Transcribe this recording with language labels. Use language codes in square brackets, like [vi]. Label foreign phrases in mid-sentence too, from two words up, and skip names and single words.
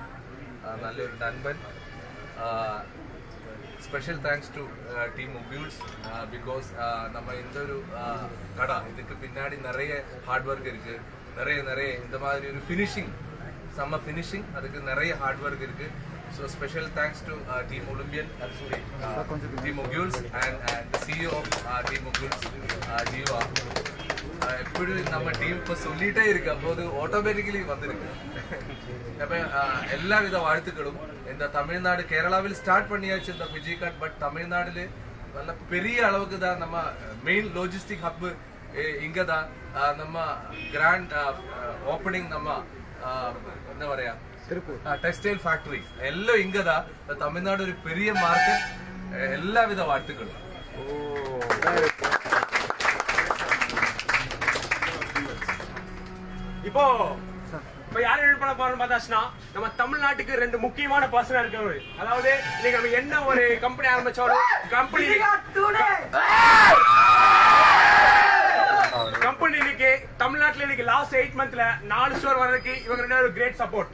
[ta] நல்லொரு நண்பன். [en] Special thanks to Team Mobiules because [ta] நம்ம இந்த ஒரு கடை இதுக்கு பின்னாடி நிறைய [en] hard work [ta] இருக்கு. நிறைய இந்த மாதிரி ஒரு ஃபினிஷிங் செம்ம ஃபினிஷிங் அதுக்கு நிறைய [en] hard work [ta] இருக்கு. [en] So special thanks to Team Olympian, Team Moguls and the CEO of Team Moguls, Jiva. [ta] எப்படியும் நம்ம டீம் இப்போ சொல்லிட்டே இருக்கு அப்போது ஆட்டோமேட்டிக்கலி வந்திருக்கு அப்ப எல்லாவித வாழ்த்துக்களும் இந்த தமிழ்நாடு கேரளாவில் ஸ்டார்ட் பண்ணியாச்சு இந்த ஃபிஜி கார்ட் பட் தமிழ்நாடுல நல்ல பெரிய அளவுக்கு தான் நம்ம [en] main logistic hub [ta] இங்க தான் நம்ம [en] grand opening [ta] நம்ம என்ன പറയാ [en] textile factory [ta] எல்லாம் இங்கதா தமிழ்நாடு ஒரு பெரிய மார்க்கெட் எல்லாவித வாழ்த்துக்களும் இப்போ யார் எழுதி பண்ண போறோம்னு பார்த்தாச்சுன்னா நம்ம தமிழ்நாட்டுக்கு 2 முக்கியமான பர்சனா இருக்காரு. அதாவது இன்னைக்கு நம்ம என்ன ஒரு கம்பெனி ஆரம்பிச்சாலும் கம்பெனி இன்னைக்கு தமிழ்நாட்டுல இன்னைக்கு லாஸ்ட் 8 மந்த்ல 4 ஸ்டோர் வரதுக்கு இவங்க 2 ஒரு [en] great support.